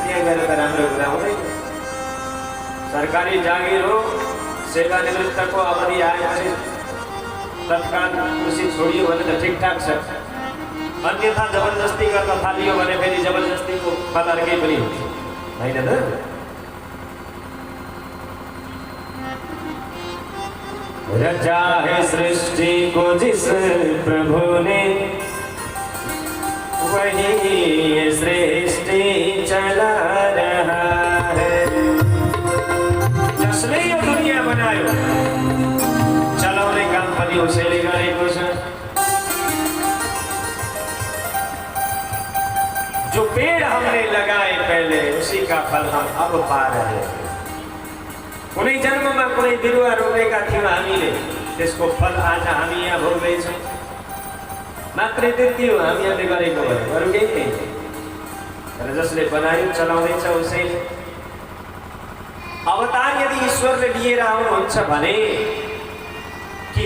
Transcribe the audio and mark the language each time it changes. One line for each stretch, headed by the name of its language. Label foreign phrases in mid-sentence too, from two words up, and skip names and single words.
Nepali: त्यहाँ गएर त राम्रो कुरा हुँदैन। सरकारी जागिर हो, सेवानिवृत्तको अवधि आएपछि तत्काल कृषि छोडियो भने त ठिकठाक छ। अन्यथा जबरजस्ती गर्न थालियो भने फेरि जबरजस्तीको फल अर्कै पनि हुन्छ होइन त।
Hindi: रचा है सृष्टि को जिस प्रभु ने, वही सृष्टि चला रहा है।
Nepali: जसले यो दुनिया बनायो चलाउने काम पनि उसैले गरेको छ।
Hindi: जो पेड़ हमने लगाए पहले, उसी का फल हम अब पा रहे हैं।
Nepali: कुनै जन्ममा कुनै बिरुवा रोपेका थियौँ हामीले, त्यसको फल आज हामी यहाँ भोग्दैछौँ। मात्रै त्यति हो हामीहरूले गरेको भयो, अरू केही थिएन। तर जसले बनायो चलाउँदैछ उसैले। अवतार यदि ईश्वरले लिएर आउनुहुन्छ भने किन?